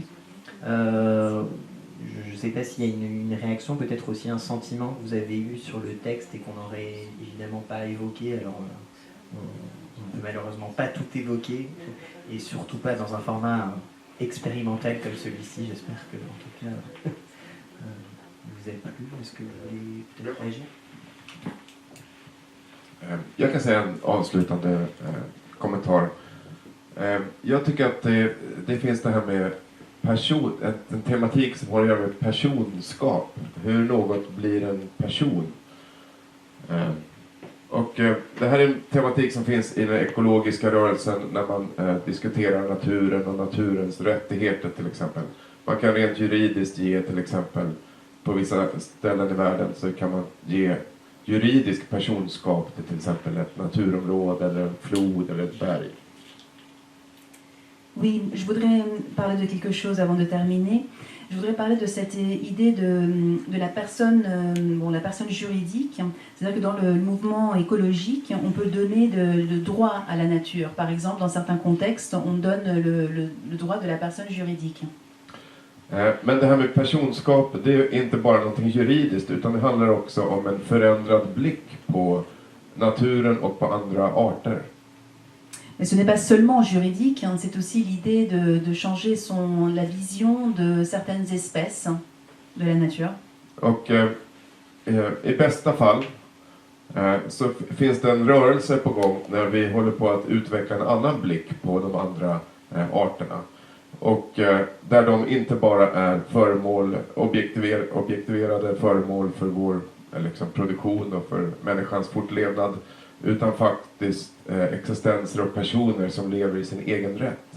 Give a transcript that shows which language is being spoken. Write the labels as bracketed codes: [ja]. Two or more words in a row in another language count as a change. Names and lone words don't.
[fr] Je ne sais pas s'il y a une réaction, peut-être aussi un sentiment que vous avez eu sur le texte et qu'on n'aurait évidemment pas évoqué. Alors, on ne peut malheureusement pas tout évoquer, et surtout pas dans un format expérimental comme celui-ci. J'espère que, en tout cas, vous avez plu. Est-ce que vous voulez peut-être réagir? [sv] Jag kan säga en avslutande kommentar. Jag tycker att det finns det här med en tematik som har att göra med personskap. Hur något blir en person. Och det här är en tematik som finns i den ekologiska rörelsen när man diskuterar naturen och naturens rättigheter till exempel. Man kan rent juridiskt ge till exempel, på vissa ställen i världen så kan man ge juridisk personskap till exempel ett naturområde eller en flod eller ett berg. [fr] Oui, je voudrais parler de quelque chose avant de terminer. Je voudrais parler de cette idée de la personne, la personne juridique. C'est-à-dire que dans le mouvement écologique, on peut donner de droit à la nature. Par exemple, dans certains contextes, on donne le droit de la personne juridique. [sv] Men det här med personskap, det är inte bara någonting juridiskt, utan det handlar också om en förändrad blick på naturen och på andra arter. [fr] Mais ce n'est pas seulement juridique, c'est aussi l'idée de changer la vision de certaines espèces de la nature. [sv] Och i bästa fall så finns det en rörelse på gång när vi håller på att utveckla en annan blick på de andra arterna. Och där de inte bara är objektiverade föremål för vår produktion och för människans fortlevnad, utan faktiskt existenser och personer som lever i sin egen rätt.